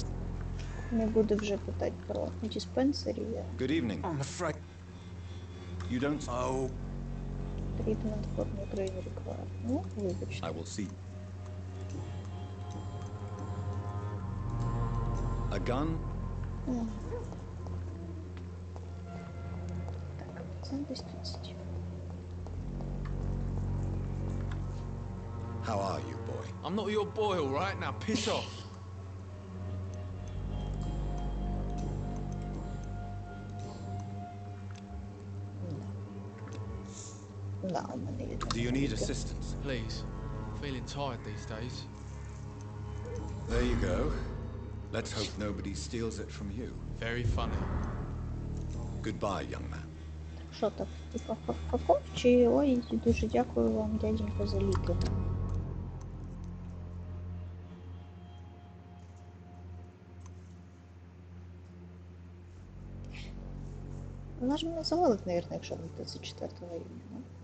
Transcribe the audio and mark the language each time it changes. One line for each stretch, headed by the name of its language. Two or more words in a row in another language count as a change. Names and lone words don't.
Ukrainian: Не буду вже питати про диспенсері.
English: Good evening. I'm afraid. You don't. Oh. Treatment for migraine required.
Ukrainian: Ну, вибачте.
English: I will see. A gun?
Ukrainian: Так, це десь 30.
English: How are you, boy? I'm not your boy, all right? Now piss off.
Ukrainian: Да, у мене є.
English: Do you need assistance? Please. I'm feeling tired these days. There you go. Let's hope nobody steals it from you. Very funny. Goodbye, young man.
Ukrainian: Що так? Типа факов? Чи ой, дуже дякую вам, дяденько, за ліки. Вона ж мене завалить, мабуть, якщо бути з 4-го рівня, ну?